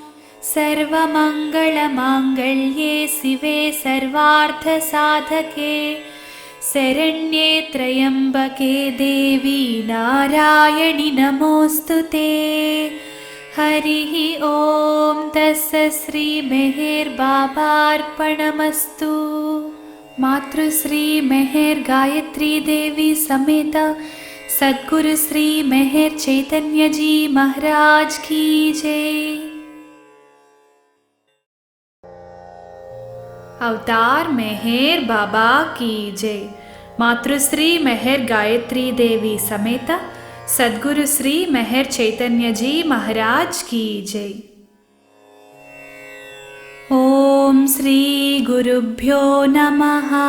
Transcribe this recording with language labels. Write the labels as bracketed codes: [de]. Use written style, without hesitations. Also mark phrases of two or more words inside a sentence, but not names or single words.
[sa] सर्वमङ्गलमाङ्गल्ये शिवे सर्वार्थसाधके शरण्ये त्र्यम्बके देवी नारायणि नमोऽस्तुते हरिः ॐ तस्य श्रीमेहेर्बाबार्पणमस्तु [hi] मातृश्री मेहेर गायत्री देवी समेत सद्गुरु श्री मेहेर चैतन्य जी महाराज की जय। अवतार मेहेर बाबा की जय। मातृश्री मेहेर गायत्री देवी समेत सद्गुरु श्री मेहेर चैतन्य जी महाराज की जय। [sa] ओम श्री गुरुभ्यो नमः।